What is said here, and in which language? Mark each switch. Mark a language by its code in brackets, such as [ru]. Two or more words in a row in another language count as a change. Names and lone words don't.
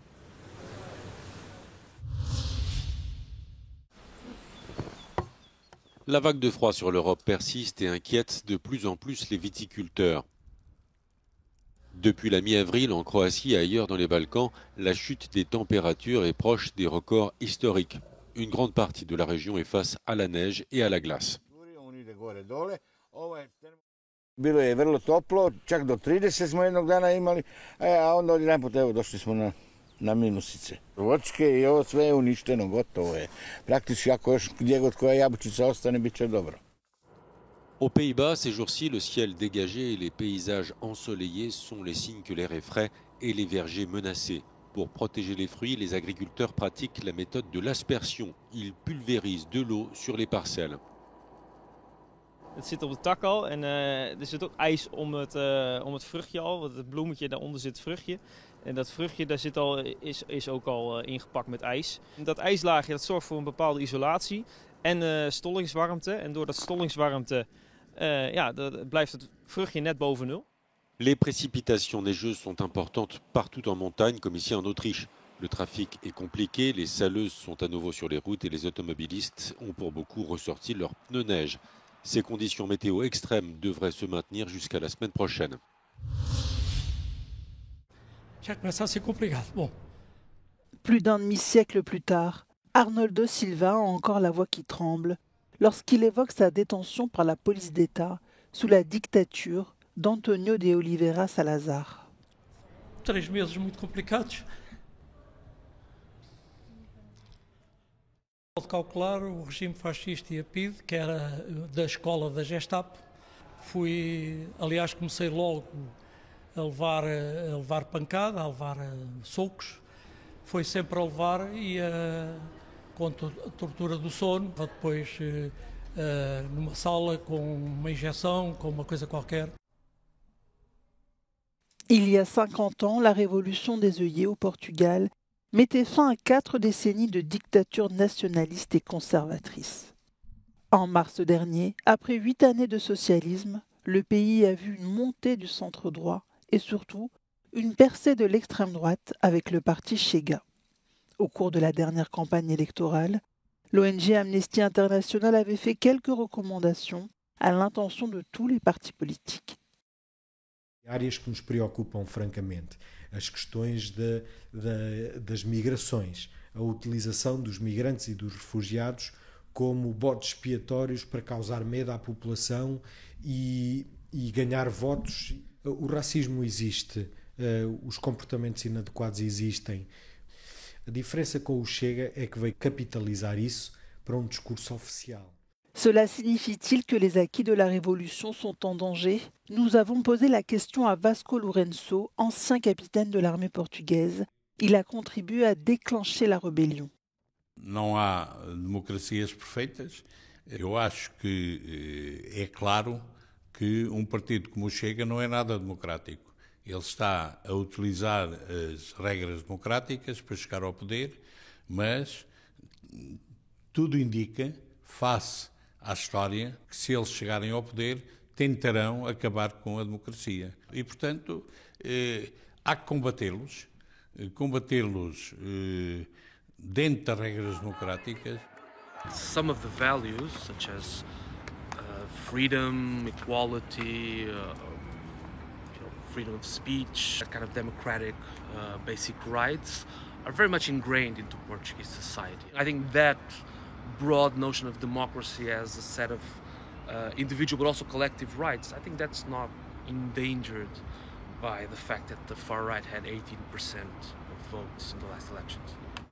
[fr] La vague de froid sur l'Europe persiste et inquiète de plus en plus les viticulteurs. Depuis la mi-avril, en Croatie et ailleurs dans les Balkans, la chute des températures est proche des records historiques. Une grande partie de la région est face à la neige et à la glace. [hr] Bilo je vrlo toplo, čak do 30 smo jednog dana imali, a onda odjedanput evo došli smo na minusice. Voćke i ovo sve je uništeno, gotovo je. Praktički ako još gdje god koja jabučica ostane, bit će dobro. [fr] Aux Pays-Bas, ces jours-ci, le ciel dégagé et les paysages ensoleillés sont les signes que l'air est frais et les vergers menacés. Pour protéger les fruits, les agriculteurs pratiquent la méthode de l'aspersion. Ils pulvérisent de l'eau sur les parcelles. [nl] Het zit op de tak al en er zit ook ijs om het vruchtje al. Want het bloemetje, daaronder zit het vruchtje. En dat vruchtje daar is ook al ingepakt met ijs. Dat ijslaagje dat zorgt voor een bepaalde isolatie en stollingswarmte. En door dat stollingswarmte blijft het vruchtje net boven nul. [fr] Les précipitations neigeuses sont importantes partout en montagne, comme ici en Autriche. Le trafic est compliqué, les saleuses sont à nouveau sur les routes et les automobilistes ont pour beaucoup ressorti leurs pneus neige. Ces conditions météo extrêmes devraient se maintenir jusqu'à la semaine prochaine. Plus d'un demi-siècle plus tard, Arnoldo Silva a encore la voix qui tremble lorsqu'il évoque sa détention par la police d'État sous la dictature d'Antonio de Oliveira Salazar. [pt] 3 meses muito complicados. Pode calcular o regime fascista e a PIDE, que era da escola da Gestapo. Comecei logo a levar pancada, a levar socos. Foi sempre a levar e com a tortura do sono, depois numa sala com uma injeção, com uma coisa qualquer. [fr] Il y a 50 ans, la révolution des œillets au Portugal mettait fin à 4 décennies de dictature nationaliste et conservatrice. En mars dernier, après 8 années de socialisme, le pays a vu une montée du centre droit et surtout une percée de l'extrême droite avec le parti Chega. Au cours de la dernière campagne électorale, L'ONG Amnesty International avait fait quelques recommandations à l'intention de tous les partis politiques. [pt] Áreas que nos preocupam francamente, as questões das migrações, a utilização dos migrantes e dos refugiados como bodes expiatórios para causar medo à população e ganhar votos. O racismo existe, os comportamentos inadequados existem. A diferença com o Chega é que veio capitalizar isso para um discurso oficial. [fr] Cela signifie-t-il que les acquis de la Révolution sont en danger? Nous avons posé la question à Vasco Lourenço, ancien capitaine de l'armée portugaise. Il a contribué à déclencher la rébellion. [pt] Não há democracias perfeitas. Eu acho que é claro que um partido como o Chega não é nada democrático. Ele está a utilizar as regras democráticas para chegar ao poder, mas tudo indica, face à história, que se eles chegarem ao poder, tentarão acabar com a democracia. E, portanto, há que combatê-los dentro das regras democráticas. [en] Some of the values, such as freedom, equality, freedom of speech, that kind of democratic basic rights, are very much ingrained into Portuguese society. I think that broad notion of democracy as a set of individual but also collective rights, I think that's not endangered by the fact that the far right had 18% of votes in the last elections.